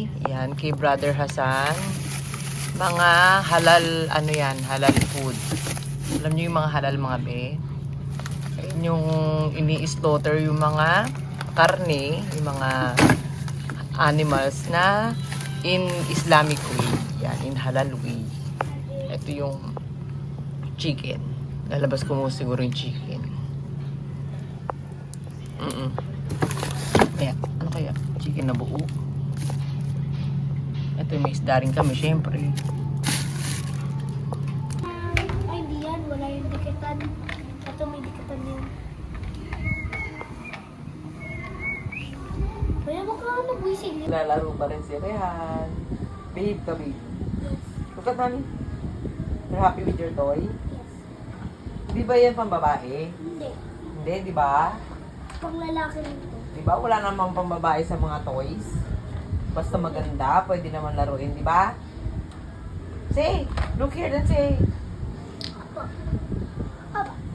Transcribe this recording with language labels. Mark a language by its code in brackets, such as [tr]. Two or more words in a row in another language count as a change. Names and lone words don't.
[tl] Yan, kay Brother Hassan. Mga halal, ano yan, [en] halal food. [tl] Alam niyo yung mga halal mga be? Ayun yung ini-slaughter yung mga karne, yung mga animals na [en] in Islamic way. Yan, in halal way. [tl] Ito yung chicken. Lalabas ko mo siguro yung chicken. Kaya, ano kaya? Chicken na buo. Ito yung may isda rin kami, syempre. Ay, di yan. Wala yung dikitan. Ito may dikitan yan. Kaya baka nag-wisig yun. Lalaro pa rin si Rehan. Behave ka, babe. [en] Look at mommy. You're happy with your toy? Yes. [tl] Di ba yan pang babae? Hindi. Hindi, di ba? Pang lalaki rin to. Di ba? Wala namang pang babae sa mga toys. Basta maganda, pwede naman laruin, di ba? [en] Say, look here and say. [tl] Aba.